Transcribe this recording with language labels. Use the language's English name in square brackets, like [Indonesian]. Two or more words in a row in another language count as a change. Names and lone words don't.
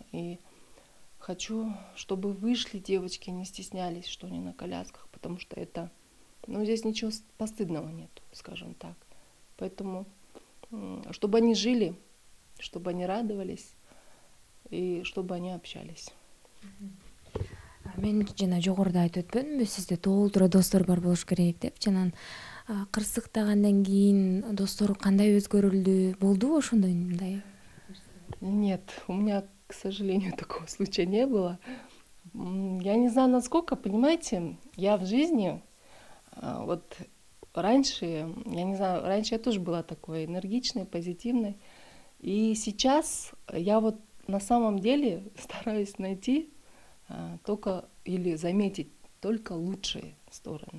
[Russian] И хочу, чтобы вышли девочки, не стеснялись, что они на колясках, потому что это, ну, здесь ничего постыдного нет, скажем так. Поэтому, чтобы они жили, чтобы они радовались и чтобы они общались. [Kyrgyz] Мен жана жогоруда айтып өтпөдүмбү, сизде толтура достор бар болуш керек деп. Жанан кырсыктагандан кийин достор кандай өзгөрүлдү? Болдубу ошондой мындай? [Russian] Нет, у меня, к сожалению, такого случая не было. Я не знаю, насколько, понимаете, я в жизни, вот раньше, я не знаю, раньше я тоже была такой энергичной, позитивной. И сейчас я вот на самом деле стараюсь найти только или заметить только лучшие стороны.